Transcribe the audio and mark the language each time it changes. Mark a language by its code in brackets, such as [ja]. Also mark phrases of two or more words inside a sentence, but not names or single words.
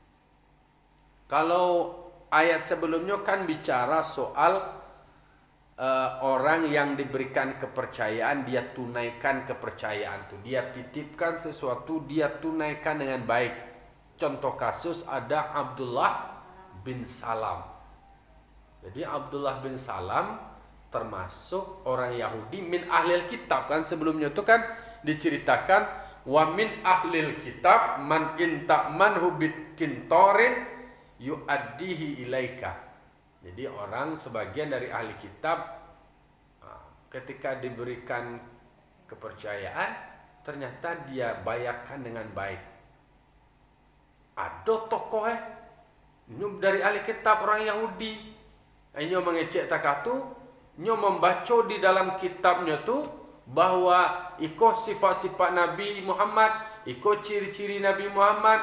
[id] Kalau ayat sebelumnya kan bicara soal orang yang diberikan kepercayaan, dia tunaikan kepercayaan itu, dia titipkan sesuatu, dia tunaikan dengan baik. Contoh kasus ada Abdullah bin Salam. Jadi Abdullah bin Salam termasuk orang Yahudi [ar] من أهل الكتاب, [id] kan sebelumnya itu kan diceritakan [ar] ومن أهل الكتاب من إن تأمنه بقنطار يؤده إليك. [id] Jadi orang sebagian dari ahli kitab ketika diberikan kepercayaan ternyata dia bayarkan dengan baik. Ada tokoh dari ahli kitab orang Yahudi, nyo mengecek takatu, nyo membaca di dalam kitabnya tu bahwa iko sifat-sifat Nabi Muhammad, iko ciri-ciri Nabi Muhammad.